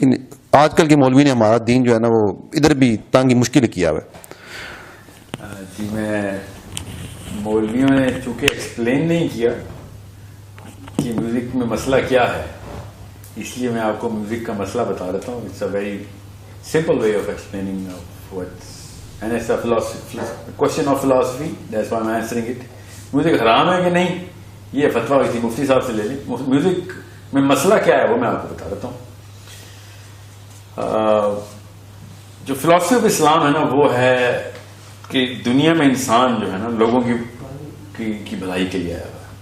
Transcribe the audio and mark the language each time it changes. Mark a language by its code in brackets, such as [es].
[ur] لیکن آج کل کے مولوی نے ہمارا دین جو ہے نا وہ ادھر بھی تانگی مشکل کیا ہوا ہے. جی میں مولویوں نے چونکہ ایکسپلین نہیں کیا کہ میوزک میں مسئلہ کیا ہے, اس لیے میں آپ کو میوزک کا مسئلہ بتا دیتا ہوں. [en] It's a very simple way of explaining what's, and it's a philosophy, a question of philosophy, that's why I'm answering it. [ur] Music حرام ہے کہ نہیں یہ فتویٰ ہوئی تھی مفتی صاحب سے لے لیں. میوزک میں مسئلہ کیا ہے وہ میں آپ کو بتا دیتا ہوں. جو فلاسفی آف اسلام ہے نا وہ ہے کہ دنیا میں انسان جو ہے نا لوگوں کی بھلائی کے لیے آیا ہے.